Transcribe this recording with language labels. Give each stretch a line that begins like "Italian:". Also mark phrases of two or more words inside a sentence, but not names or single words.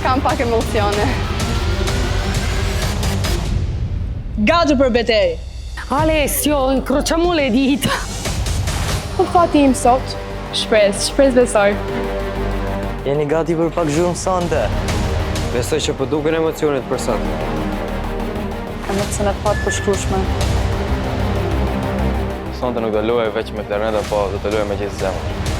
Albanian: pak emocione. Gati për betejë.
Italian: Alessio, incrociamo le dita.
Albanian: Po fati im sot? Shpres besoj. Jeni gati për pak zhurmë sante? Besoj që po duken emocionet për sot. Emocionet pak përshkrueshme. Sonte nuk do luaj veç me Florenta, po do të luaj me gjithë zemrën.